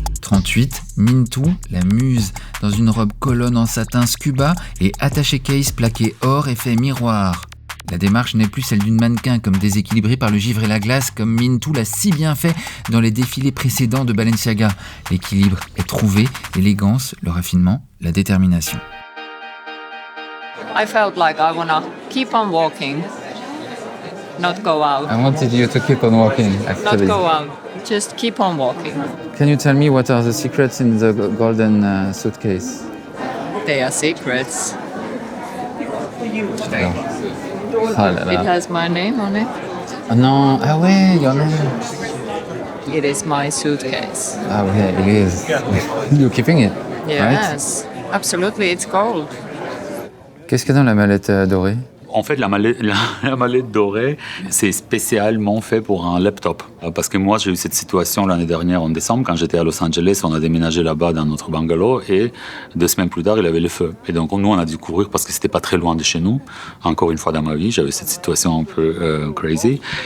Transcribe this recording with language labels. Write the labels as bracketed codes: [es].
[fr] 38, Mintou, la muse, dans une robe colonne en satin scuba et attaché case plaqué or effet miroir. La démarche n'est plus celle d'une mannequin comme déséquilibrée par le givre et la glace comme Mintou l'a si bien fait dans les défilés précédents de Balenciaga. L'équilibre est trouvé, l'élégance, le raffinement, la détermination. [en] I felt like I wanna keep on walking, not go out. I wanted you to keep on walking, actually. Not go out, just keep on walking. Can you tell me what are the secrets in the golden suitcase? They are secrets. [fr] Ah là là. [en] It has my name on it. [fr] Ah non, ah ouais, il y en a. [en] It is my suitcase. [fr] Ah ouais, [en] it is. You're keeping it, Yes, absolutely, it's gold. [fr] Qu'est-ce qu'il y a dans la mallette dorée? En fait, la mallette dorée, c'est spécialement fait pour un laptop. Parce que moi, j'ai eu cette situation l'année dernière, en décembre, quand j'étais à Los Angeles. On a déménagé là-bas dans notre bungalow et 2 semaines plus tard, il avait le feu. Et donc, nous, on a dû courir parce que c'était pas très loin de chez nous. Encore une fois dans ma vie, j'avais cette situation un peu crazy.